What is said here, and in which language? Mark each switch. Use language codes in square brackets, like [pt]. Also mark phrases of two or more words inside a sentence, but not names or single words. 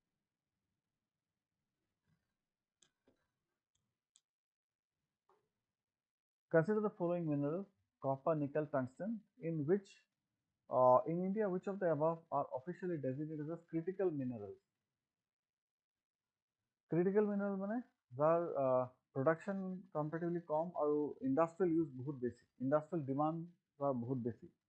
[en] Consider the following minerals: copper, nickel, tungsten. In India, which of the above are officially designated as critical minerals? Critical mineral [as] মানে যাৰ [en] production comparatively [as] কম আৰু [en] industrial use [as] বহুত বেছি, [en] industrial demand [as] যাৰ বহুত বেছি।